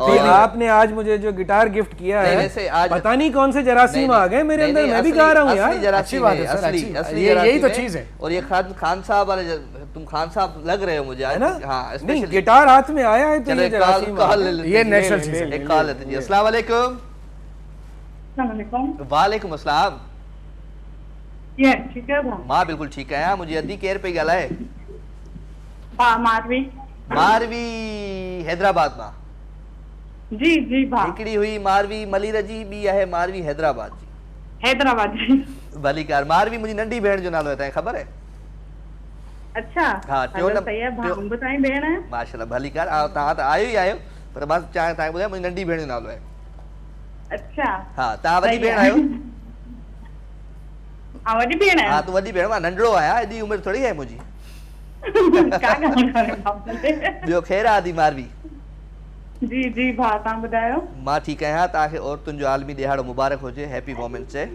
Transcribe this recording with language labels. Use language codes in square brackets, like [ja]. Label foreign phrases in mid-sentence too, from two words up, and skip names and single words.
[hi] और आपने आज मुझे जो गिटार गिफ्ट किया है, पता नहीं कौन से जरासीम आ गए मेरे अंदर, मैं भी गा रहा हूँ यार। अच्छी बात है सर, असली यही तो चीज है। और ये खान साहब वाले, तुम खान साहब लग रहे हो मुझे, है ना? हाँ, नहीं गिटार हाथ में आया है तो ये जरासीम, ये नेचुरल चीज है। एक कॉल लेते जी। [ar] السلام عليكم. وعليكم السلام. [hi] ये ठीक है [sd] मां बिल्कुल ठीक है। [hi] मुझे अद्दी केयर पे गला है [sd] मारवी मारवी हैदराबाद मां जी जी भा हिकड़ी हुई मारवी मलीर जी, बी है मारवी हैदराबाद जी। हैदराबाद जी भलीकार। मारवी मुंहिंजी नंढी भेण जो नालो है, तव्हांखे ख़बर है? [hi] अच्छा हाँ, [sd] सही है भा, बताई भेण है माशाल्लाह भलीकार। तव्हां त आयो ई आयो, पर मां चाहे तव्हांखे ॿुधायां मुंहिंजी नंढी भेण जो नालो है। [hi] अच्छा हाँ, [sd] तव्हां वॾी भेण आहियो? वॾी भेण हाँ, तूं वॾी भेण, मां नंढड़ो आहियां, एॾी उमिरि थोड़ी आहे मुंहिंजी। ॿियो ख़ैर आदि मारवी? जी जी भा, तव्हां ॿुधायो? मां ठीकु आहियां। तव्हांखे औरतुनि जो आलमी ॾिहाड़ो मुबारक हुजे, [en] Happy Women's Day.